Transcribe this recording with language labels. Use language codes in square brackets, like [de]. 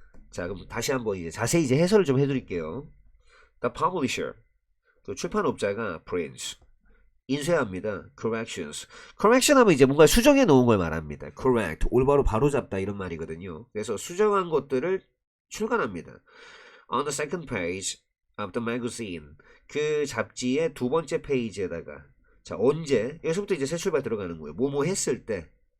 [ko] 자 그럼 다시 한번 이제 자세히 이제 해설을 좀 해드릴게요. [en] The publisher [ko] 그 출판업자가 [en] prints [ko] 인쇄합니다. [en] corrections. [ko] correction 하면 이제 뭔가 수정해 놓은 걸 말합니다. [en] correct. [ko] 올바로 바로잡다 이런 말이거든요. 그래서 수정한 것들을 출간합니다. [en] On the second page of the magazine. [ko] 그 잡지의 두 번째 페이지에다가 자 언제? 여기서부터 이제 새 출발 들어가는 거예요. 뭐뭐 했을 때.